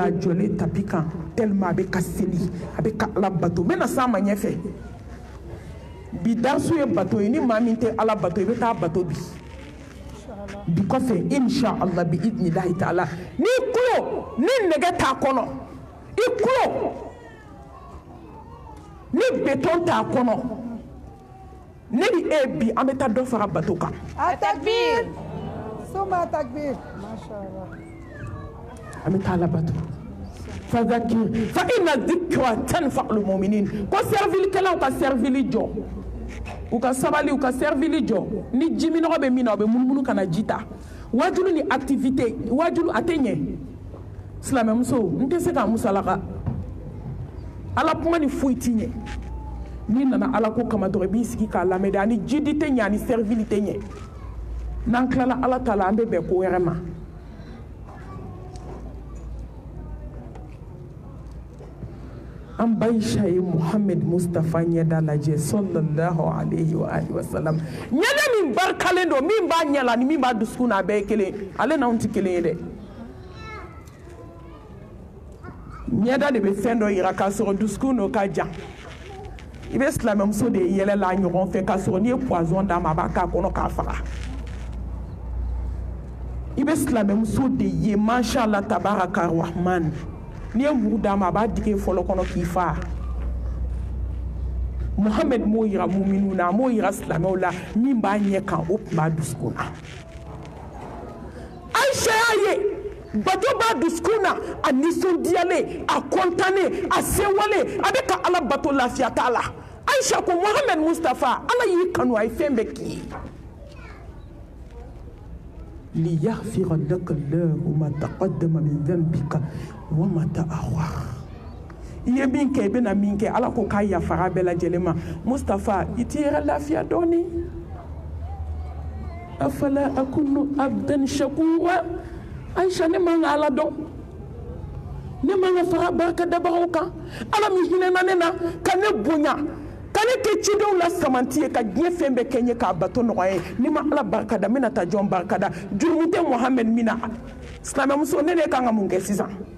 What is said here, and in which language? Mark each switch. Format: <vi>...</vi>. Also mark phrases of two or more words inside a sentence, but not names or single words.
<bm>a jɔlen tapi kan tellement a bɛ ka seli a bɛ ka ala bato n bɛna s'a ma ɲɛfɛ bi darsu ye bato ye ni maa min tɛ ala bato i bɛ taa bato bi kɔfɛ</bm> <ar>إن شاء الله بإذن الله تعالى</ar> <bm>n'i kulo ni nɛgɛ t'a kɔnɔ i kulo ni beton t'a kɔnɔ ne ni e bi an bɛ taa dɔ fara bato kan</bm> <ar>Takbir. Suma takbir. Mashallah.</ar> <bm>an bɛ taa ala bato</bm> <ar>فذكر فإن الذكرى تنفع المؤمنين</ar> <bm>ko servilikɛlaw ka servili jɔ u ka sabali u ka servili jɔ ni ji minɔgɔ bɛ min na u bɛ munumunu ka na ji ta wajulu ni activité wajulu a tɛ ɲɛ silamɛmuso n tɛ se k'a musalaka ala kuma ni foyi t'i ɲɛ n'i nana ala ko kama dɔrɔn i b'i sigi k'a lamɛn de ani jidi tɛ ɲɛ ani servili tɛ ɲɛ n'an tilala ala ta la an bɛ bɛn ko wɛrɛ ma an baisha ye Muhammed Mustafa ɲɛda lajɛ</bm> <ar>صلى الله عليه وآله وسلم</ar> <bm>ɲɛda min barikalen don min b'a ɲɛ la ni min b'a dusukun na a bɛɛ ye kelen ale n'anw tɛ kelen ye dɛ ɲɛda de bɛ fɛn dɔ yira k'a sɔrɔ dusukun n'o ka jan i bɛ silamɛmuso de ye yɛlɛla ɲɔgɔn fɛ k'a sɔrɔ n'i ye poison d'a ma a b'a k'a kɔnɔ k'a faga i bɛ bɛ silamɛmuso de ye</bm> <ar>ما شاء الله تبارك الرحمن</ar> <bm>n'i ye muru d'a ma a b'a digi fɔlɔ kɔnɔ k'i fa Muhammed m'o yira muminu na a m'o yira silamɛw la min b'a ɲɛ kan o tun b'a dusukun na Aïcha y'a ye bato b'a dusukun na a nisɔndiyalen a kɔntannen a sewalen a bɛ ka Ala bato lafiya t'a la Aïcha ko Muhammed Mustafa Ala y'i kanu a ye fɛn bɛɛ k'i ye</bm> <ar>ليغفر لك الله ما تقدم من ذنبك وما تأخر</ar> <bm>iye min kɛ i bɛna min kɛ Ala ko k'a yafara bɛɛ lajɛlen ma Mustafa i t'i yɛrɛ lafiya dɔɔni</bm> <ar>أفلا أكون عبدا شكورا</ar> <bm>Aïcha ne man ka Ala dɔn ne man ka fara barika dabagaw kan Ala min hinɛna ne na ka ne bonya ka ne kɛ cidenw la samanti ye ka diɲɛ fɛn bɛɛ kɛ n ye k'a bato nɔgɔya ye ni ma Ala barika da n bɛna taa jɔn barika da jurumu tɛ Muhammed min na silamɛmuso ne de kan ka mun kɛ sisan</bm>